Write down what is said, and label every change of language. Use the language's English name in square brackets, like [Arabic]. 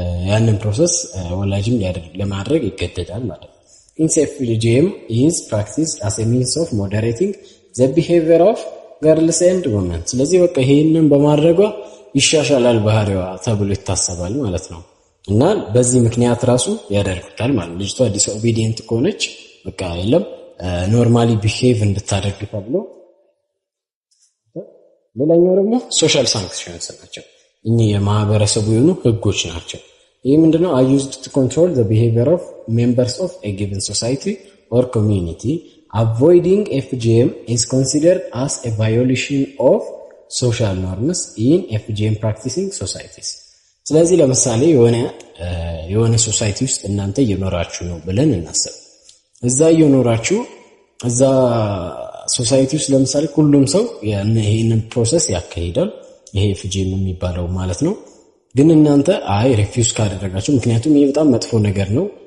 [Amharic] ያንን ፕሮሰስ ወላጅም ለማድረግ ይገደዳል ማለት ነው። [English] FGM is practiced as a means of moderating the behavior of girls and women። [Amharic] ስለዚህ በቃ ይሄንን በማድረጓ ይሻሻላል ባህሪዋ ተብሎ ይታሰባል ማለት ነው። እና በዚህ ምክንያት ራሱ ያደርጉታል ማለት ነው። ልጅቷ ዲስኦቢዲየንት ከሆነች በቃ የለም ኖርማሊ ቢሄቭ እንድታደርግ ተብሎ። ሌላኛው ደግሞ ሶሻል ሳንክሽንስ ናቸው። እኚህ የማህበረሰቡ የሆኑ ህጎች ናቸው። ይህ ምንድነው? [English] are used to control the behavior of members of a given society or community. Avoiding FGM is considered as a violation of social norms in FGM practicing societies። [Amharic] ስለዚህ ለምሳሌ የሆነ ሶሳይቲ ውስጥ እናንተ እየኖራችሁ ነው ብለን እናስብ። እዛ እየኖራችሁ እዛ ሶሳይቲ ውስጥ ለምሳሌ ሁሉም ሰው ይሄንን ፕሮሰስ ያካሂዳል፣ ይሄ FGM የሚባለው ማለት ነው። ግን እናንተ ሪፊውዝ ካደረጋችሁ፣ ምክንያቱም ይሄ በጣም መጥፎ ነገር ነው፣